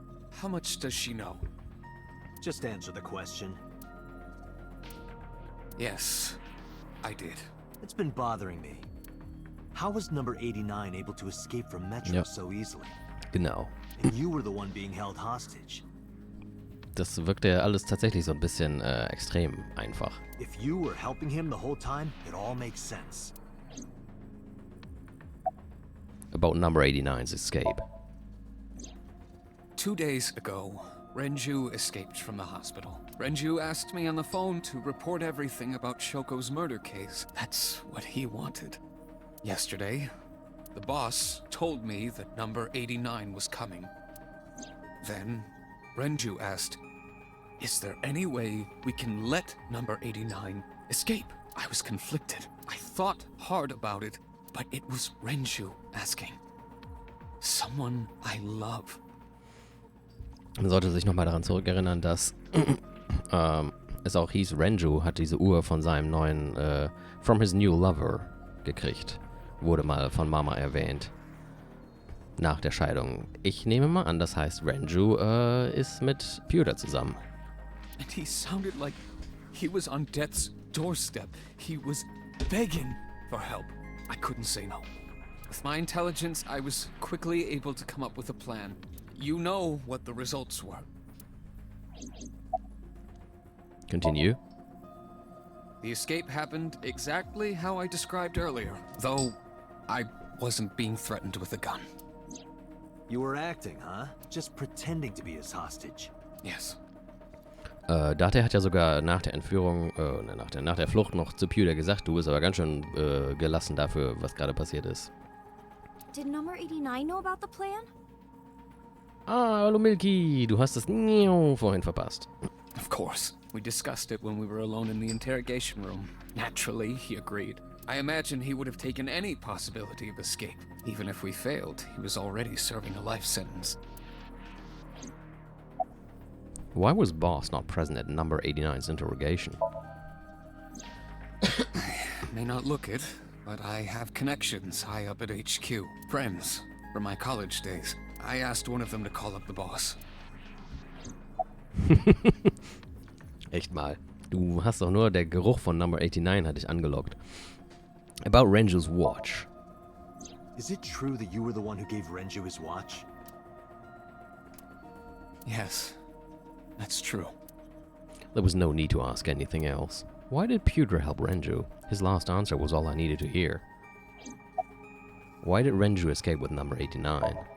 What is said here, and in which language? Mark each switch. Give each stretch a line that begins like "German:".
English: How much does she know? Just answer the question. Yes, I did. It's been bothering me. How was number 89 able to escape from Metro Yep. so easily?
German: Genau.
English: And you were the one being held hostage.
German: Das wirkte ja alles tatsächlich so ein bisschen extrem einfach.
English: If you were helping him the whole time, it all makes sense. About number 89's escape. 2 days ago, Renju escaped from the hospital. Renju asked me on the phone to report everything about Shoko's murder case. That's what he wanted. Yesterday, the boss told me that number 89 was coming. Then, Renju asked, "Is there any way we can let number 89 escape?" I was conflicted. I thought hard about it, but it was Renju asking. Someone I love.
German: Man sollte sich nochmal daran zurückerinnern, dass es auch hieß, Renju hat diese Uhr von seinem neuen,
English: from his new lover
German: gekriegt. Wurde mal von Mama erwähnt. Nach der Scheidung. Ich nehme mal an, das heißt, Renju ist mit Pewter zusammen.
English: And he sounded like he was on death's doorstep. He was begging for help. I couldn't say no. With my intelligence, I was quickly able to come up with a plan. You know what the results were. Continue. The escape happened exactly how I described earlier, though I wasn't being threatened with a gun. You were acting, huh? Just pretending to be his hostage. Yes.
German: Date hat ja sogar nach der Entführung, nach der Flucht noch zu Pewter gesagt, du bist aber ganz schön gelassen dafür, was gerade passiert ist.
English: Did number 89 know about the plan?
German: Ah, hallo Milky, du hast es vorhin verpasst.
English: Of course. We discussed it when we were alone in the interrogation room. Naturally, he agreed. I imagine he would have taken any possibility of escape. Even if we failed, he was already serving a life sentence. Why was Boss not present at number 89's interrogation? May not look it, but I have connections high up at HQ. Friends from my college days. I asked one of them to call up the boss.
German: Echt mal. Du hast doch nur, der Geruch von Number 89 hat dich angelockt.
English: About Renju's watch. Is it true that you were the one who gave Renju his watch? Yes, that's true. There was no need to ask anything else. Why did Pewter help Renju? His last answer was all I needed to hear. Why did Renju escape with number 89?